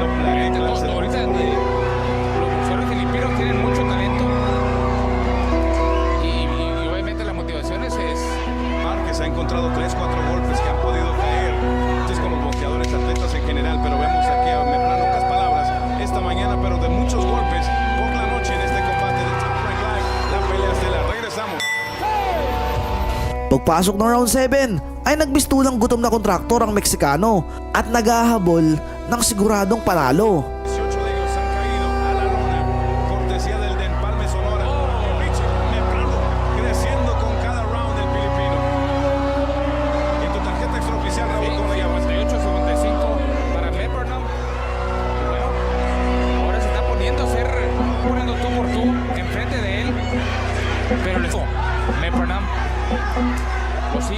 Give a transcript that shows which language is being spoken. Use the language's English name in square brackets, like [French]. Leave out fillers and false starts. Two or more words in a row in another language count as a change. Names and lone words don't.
[Spanish] ahorita los boxeadores filipinos tienen mucho talento y obviamente la motivación es Márquez ha encontrado 3, 4 golpes que han podido caer. Es con los boxeadores, atletas en general, pero vemos aquí a Meprano, pocas palabras esta mañana, pero de muchos golpes por la noche en este combate de Top Rank Live. La pelea estelar. Regresamos. [Filipino] Pagpasok ng round 7 ay nagbistulang gutom na kontraktor ang Meksikano at naghahabol ng siguradong panalo. [Spanish] 18 de ellos han caído a la lona, cortesía del de Empalme Sonora. Richie Meprano creciendo con cada round del filipino. En tu tarjeta extraoficial, Raúl, ¿cómo le llamas? 58-55 para Meprano. Bueno, ahora se está poniendo tú por tú enfrente de él, pero Meprano lo sigue.